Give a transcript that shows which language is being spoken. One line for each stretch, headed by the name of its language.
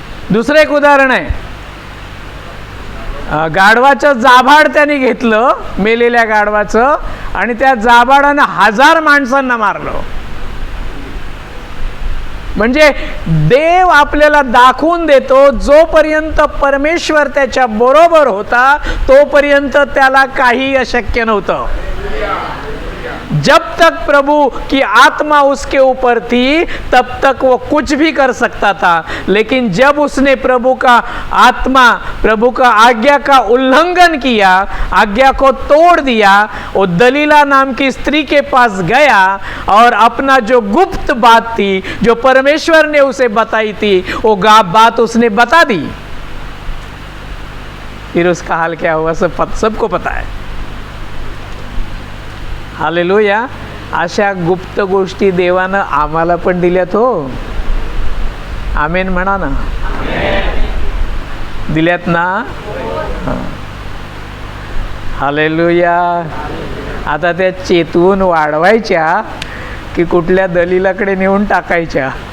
Marathi: दुसरं एक उदाहरण आहे, गाढवाचं जाभाड त्याने घेतलं, मेलेल्या गाढवाचं, आणि त्या जाभाडानं 1000 माणसांना मारलं। म्हणजे देव आपल्याला दाखवून देतो, जोपर्यंत परमेश्वर त्याच्या बरोबर होता तोपर्यंत त्याला काही अशक्य नव्हतं।
Hindi: जब तक प्रभु की आत्मा उसके ऊपर थी तब तक वो कुछ भी कर सकता था, लेकिन जब उसने प्रभु का आज्ञा का उल्लंघन किया, आज्ञा को तोड़ दिया, वो दलीला नाम की स्त्री के पास गया और अपना जो गुप्त बात थी, जो परमेश्वर ने उसे बताई थी, वो बात उसने बता दी। फिर उसका हाल क्या हुआ सबको पता है। हालेलुया।
Marathi: अशा गुप्त गोष्टी देवानं आम्हाला पण दिल्यात हो। आमेन म्हणा ना। दिल्यात ना। हालेलुया। आता त्या चेतवून वाढवायच्या की कुठल्या दलीलाकडे नेऊन टाकायच्या?